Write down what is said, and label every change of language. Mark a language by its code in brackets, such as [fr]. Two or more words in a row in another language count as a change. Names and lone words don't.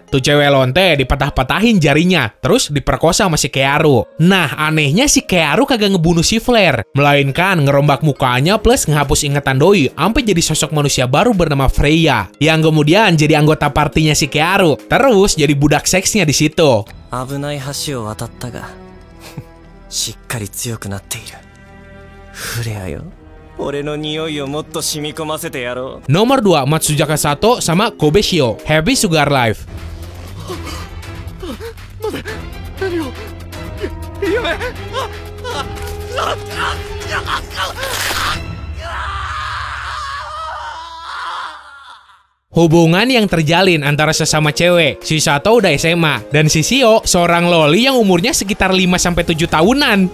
[id] Tuh cewek lonte dipatah-patahin jarinya, terus diperkosa sama si Kearu. Nah, anehnya si Kearu kagak ngebunuh si Flare, melainkan ngerombak mukanya plus ngehapus ingatan doi, sampai jadi sosok manusia baru bernama Freya, yang kemudian jadi anggota partinya si Kearu, terus jadi budak seksnya di situ. [ja] 危ない橋を渡ったがしっかり強くなっている。フレアよ、俺の匂いをもっと染み込ませてやろう。 [id] Nomor 2, Matsuzaka Sato sama Kobe Shio, Happy Sugar Life. [ja] 待て、何をやめ [id] Hubungan yang terjalin antara sesama cewek. Si Sato udah SMA dan si Shio seorang loli yang umurnya sekitar 5-7 tahunan.